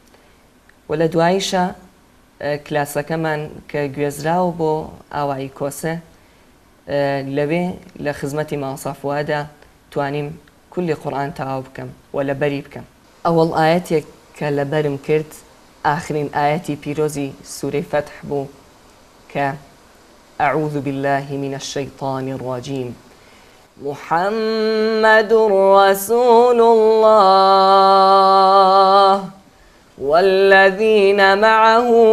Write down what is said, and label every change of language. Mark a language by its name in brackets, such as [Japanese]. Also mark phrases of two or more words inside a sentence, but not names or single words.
[Central Kurdish] و لە دواییشە کلاسەکەمان کە گوێزراوە بۆ ئاوایی کۆسە لەوێ لە خزمەتی ماوەسافوادا توانیم کولی قورئان تەواو بکەم و لەبەری بکەم ئەوەڵ ئاەتێک کە لەبەرم کرد آخرین آياتي بيروزي سورة فتح بو [Arabic] أعوذ بالله من الشيطان الرجيم محمد رسول الله والذين معه